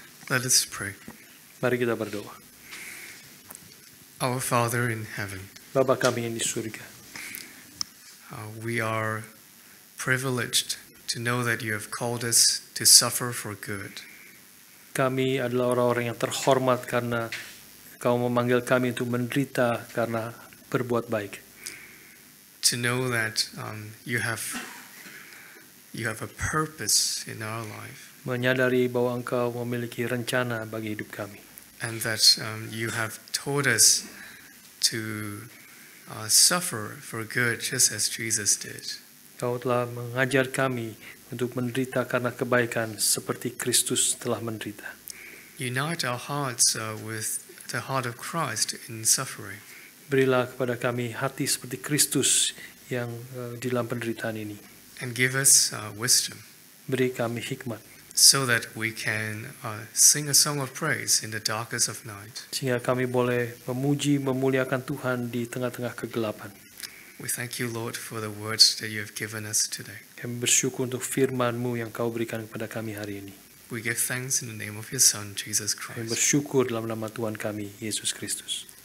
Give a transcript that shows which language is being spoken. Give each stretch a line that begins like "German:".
English: Let us pray.
Indonesian: Mari kita berdoa.
English: Our Father in heaven,
Indonesian: Bapa kami yang di surga,
English: we are privileged to know that you have called us to suffer for good.
Indonesian: kami adalah orang-orang yang terhormat karena Kau memanggil kami untuk menderita karena berbuat baik.
English: To know that you have a purpose in our life,
Indonesian: Menyadari bahwa Engkau memiliki rencana bagi hidup kami.
English: and that you have taught us to suffer for good just as Jesus did.
Indonesian: Kau telah mengajar kami untuk menderita karena kebaikan seperti Kristus telah menderita.
English: Unite our hearts with the heart of Christ in suffering.
Indonesian: Berilah kepada kami hati seperti Kristus yang di dalam penderitaan ini.
English: And give us wisdom
Indonesian: Beri kami hikmat
English: so that we can sing a song of praise in the darkest of night.
Indonesian: sehingga kami boleh memuji, memuliakan Tuhan di tengah-tengah kegelapan.
English: We thank you, Lord, for the words that you have given us today.
Indonesian: Kami bersyukur untuk firman-Mu yang Kau berikan kepada kami hari ini.
English: We give thanks in the name of your Son, Jesus
Indonesian: Kami
English: Christ.
Indonesian: bersyukur dalam nama Tuhan kami, Yesus Kristus.